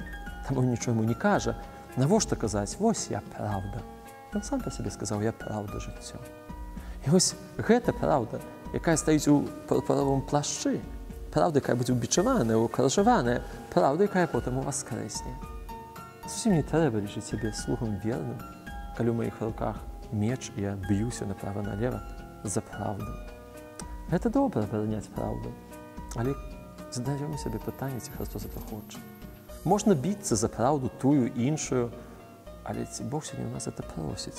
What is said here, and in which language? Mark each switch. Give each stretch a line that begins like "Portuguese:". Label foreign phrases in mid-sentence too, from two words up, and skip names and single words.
Ukrainian: Тому він нічого йому не каже. Навіщо казати, ось я правда. Він сам по собі сказав, я правда життя. І ось ця правда, яка стоїть у пурпуровому плащі, правда, яка буде убічувана, укоржована, правда, яка потім воскресне. Зовсім не треба лишити себе слугом вірним,
Belarusian: калі ў маіх руках меч, я б'юся направа-налева за праўду. Гэта добра абараняць праўду, але задаём сабе пытанне, ці Христос это хоча. Можна біцца за праўду тую, іншую, але ці Бог сёння ў нас это просіць?